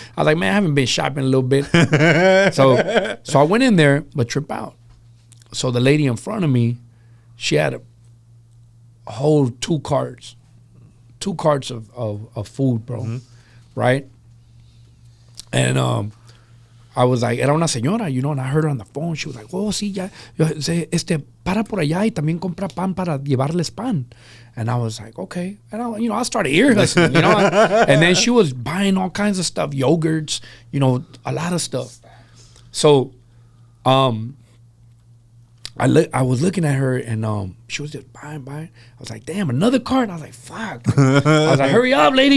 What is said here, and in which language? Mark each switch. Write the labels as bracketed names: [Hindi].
[English] I was like, man, I haven't been shopping a little bit. So I went in there, but trip out. So the lady in front of me, she had a whole two carts of food, bro, right? And I was like, [Spanish] era una señora, [English] you know, and I heard her on the phone. She was like, [Spanish] oh, sí, ya, para por allá y también compra pan para llevarles pan. [English] And I was like, okay. And I started ear hustling, you know. And then she was buying all kinds of stuff, yogurts, you know, a lot of stuff. So, I was looking at her, and she was just buying. I was like, damn, another cart. I was like, fuck. I was like, hurry up, lady.